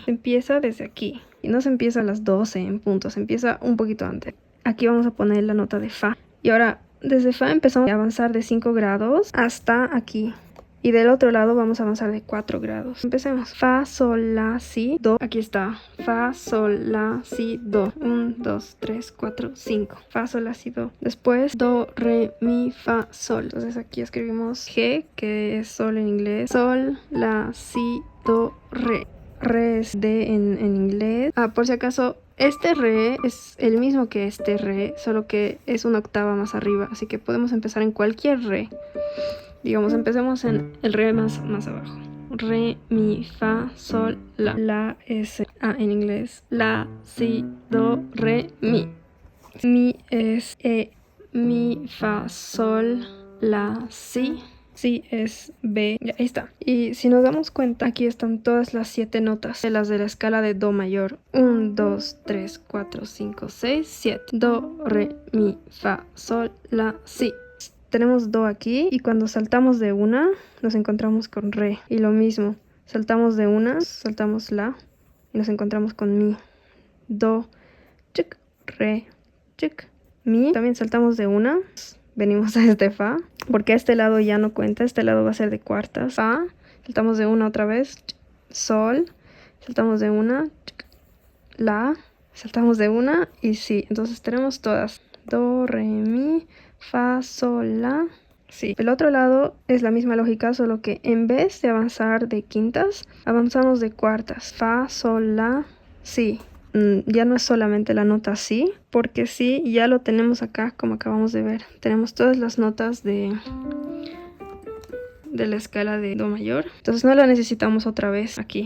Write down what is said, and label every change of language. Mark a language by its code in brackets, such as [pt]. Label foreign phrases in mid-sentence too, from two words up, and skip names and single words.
[es] Se empieza desde aquí. Y no se empieza a las 12 en punto. Se empieza un poquito antes. Aquí vamos a poner la nota de fa. Y ahora, desde fa empezamos a avanzar de 5 grados hasta aquí. Y del otro lado vamos a avanzar de 4 grados. Empecemos. Fa, sol, la, si, do. Aquí está. Fa, sol, la, si, do. 1, 2, 3, 4, 5. Fa, sol, la, si, do. Después, do, re, mi, fa, sol. Entonces aquí escribimos G, que es sol en inglés. Sol, la, si, do, re. Re es D en inglés. Por si acaso, este re es el mismo que este re, solo que es una octava más arriba. Así que podemos empezar en cualquier re. Digamos, empecemos en el re más abajo. Re, mi, fa, sol, la. La es en inglés. La, si, do, re, mi. Mi es mi, fa, sol, la, si. Si es B, ya, ahí está. Y si nos damos cuenta, aquí están todas las 7 notas de las de la escala de do mayor. 1, 2, 3, 4, 5, 6, 7. Do, re, mi, fa, sol, la, si. Tenemos do aquí y cuando saltamos de una nos encontramos con re. Y lo mismo, saltamos de una, saltamos la y nos encontramos con mi. Do, chic, re, chic, mi. También saltamos de una, venimos a este fa, porque este lado ya no cuenta, este lado va a ser de cuartas. Fa, saltamos de una otra vez, sol, saltamos de una, la, saltamos de una y si. Entonces tenemos todas. Do, re, mi, fa, sol, la, si. El otro lado es la misma lógica, solo que en vez de avanzar de quintas, avanzamos de cuartas. Fa, sol, la, si. Ya no es solamente la nota si, porque si ya lo tenemos acá como acabamos de ver. Tenemos todas las notas de la escala de do mayor, entonces no la necesitamos otra vez aquí.